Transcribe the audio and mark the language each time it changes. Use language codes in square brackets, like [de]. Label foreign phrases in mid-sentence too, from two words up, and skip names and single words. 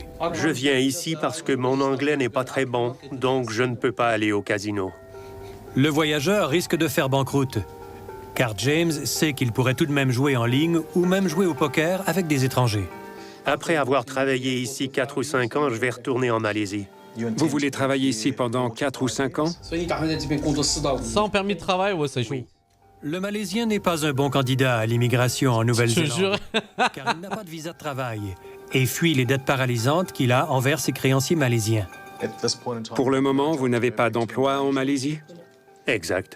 [fr] Je viens ici parce que mon anglais n'est pas très bon, donc je ne peux pas aller au casino. Le voyageur risque de faire banqueroute, car James sait qu'il pourrait tout de même jouer en ligne ou même jouer au poker avec des étrangers. Après avoir travaillé ici 4 ou 5 ans, je vais retourner en Malaisie. Vous voulez travailler ici pendant 4 ou 5 ans? [zh] 所以你打算在这边工作4到5年。 [fr] Sans permis de travail, ouais, c'est chaud. Le Malaisien n'est pas un bon candidat à l'immigration en Je te Nouvelle-Zélande, jure. car il n'a pas de visa de travail et fuit les dettes paralysantes qu'il a envers ses créanciers malaisiens. Pour le moment, vous n'avez pas d'emploi en Malaisie? Exact.